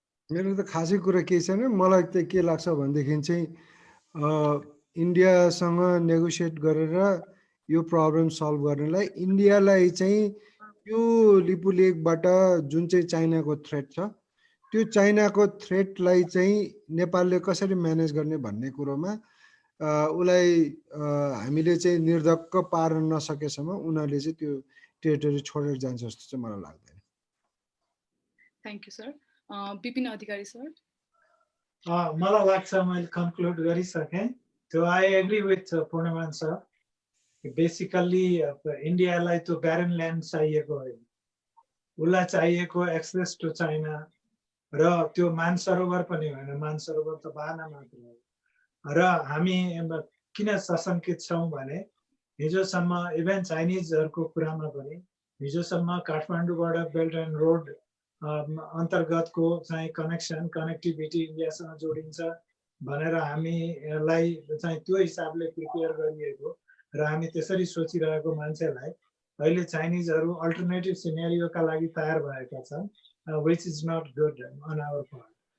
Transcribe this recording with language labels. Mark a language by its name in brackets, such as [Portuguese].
[Nepali] मेरो त खासै कुरा केही छैन। मलाई त के लाग्छ भनेदेखि चाहिँ इन्डियासँग नेगोसिएट गरेर यो प्रब्लम सल्भ गर्नलाई इन्डियालाई चाहिँ यो लिपु लेकबाट जुन चाहिँ चाइनाको थ्रेट छ त्यो चाइनाको थ्रेटलाई चाहिँ नेपालले कसरी म्यानेज गर्ने भन्ने कुरोमा उसलाई हामीले चाहिँ निर्धक्क पार्न नसकेसम्म उनीहरूले चाहिँ त्यो टेरिटोरी छोडेर जान्छ जस्तो चाहिँ मलाई लाग्दैन। [English] Thank you sir. Vipin Adhikari sir. [Nepali] मलाई लाग्छ मैले कन्क्लुड गरिसकेँ। [English] त्यो I agree with Purnaman sir. [Nepali] Basically इन्डियालाई त्यो ब्यारन ल्यान्ड चाहिएको होइन, उसलाई चाहिएको एक्सेस टु चाइना र त्यो मानसरोवर पनि होइन, मानसरोवर त बहाना मात्र हो। र हामी किन सशङ्कित छौँ भने हिजोसम्म इभन चाइनिजहरूको कुरामा पनि हिजोसम्म काठमाडौँबाट बेल्ट एन्ड रोड अन्तर्गतको चाहिँ कनेक्टिभिटी इन्डियासँग जोडिन्छ भनेर हामीलाई चाहिँ त्यो हिसाबले प्रिपेयर गरिएको र हामी त्यसरी सोचिरहेको मान्छेलाई अहिले चाइनिजहरू अल्टरनेटिभ सिनेरियोका लागि तयार भएका छन्, [English] Which is not good on our part.